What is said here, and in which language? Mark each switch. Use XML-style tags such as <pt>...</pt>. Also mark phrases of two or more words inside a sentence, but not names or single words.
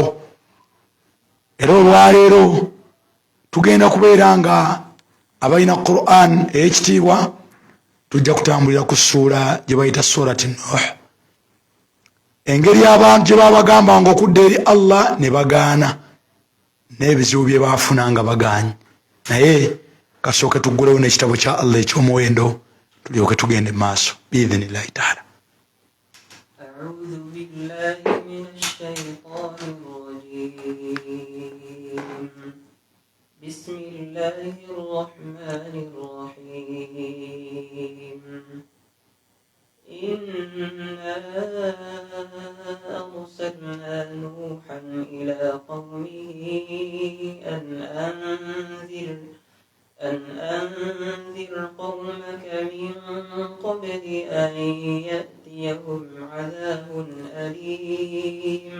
<lg>era olwaleero tugenda kubeera nga abalina Quran ey'ekitiibwa tujja kutambulira ku ssuula gye bayita surati Nuh. engeri abantu gye babagamba nga okudda eri Allah ne bagaana, n'ebizibu bye baafuna nga bagaanyi. naye kasooke tuggulewo n'ekitabo kya Allah ekyomuwendo tulyoke tugende mu maaso</lg> <ar>بإذن الله تعالى. أعوذ بالله من الشيطان الرجيم. بسم الله الرحمن الرحيم. إنا أرسلنا نوحا إلى قومه أن أنذر قومك من قبل أن يأتيهم عذاب أليم.</ar>